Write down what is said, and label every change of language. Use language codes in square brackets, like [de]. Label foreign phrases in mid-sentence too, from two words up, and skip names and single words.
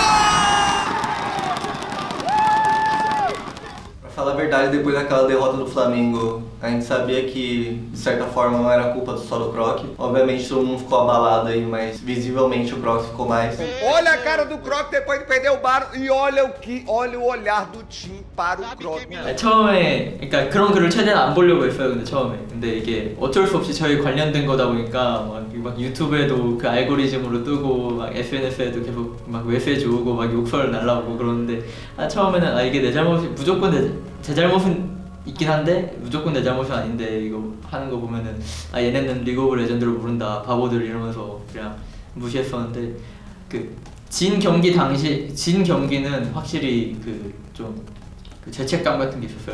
[pt] Falar a verdade, depois daquela derrota do Flamengo, a gente sabia que, de certa forma, não era culpa só do Croc. Obviamente todo mundo ficou abalado aí, mas visivelmente o Croc ficou mais. Olha a cara do Croc depois de perder o bar e olha o olhar do time para o Croc. [ko] 처음에 그러니까 그런 글을 최대한 안 보려고 했어요. 근데 처음에. 근데 이게 어쩔 수 없이 저희 관련된 거다 보니까 막 유튜브에도 그 알고리즘으로 뜨고 막 SNS에도 계속 막 메시지 오고 막 욕설 날라오고 그러는데 처음에는 이게 내 잘못이 무조건 제 잘못은 있긴 한데 무조건 내 잘못은 아닌데 이거 하는 거 보면은 얘네는 리그 오브 레전드를 모른다 바보들 이러면서 그냥 무시했었는데 그 진 경기는 확실히 좀 죄책감 같은 게 있었어요.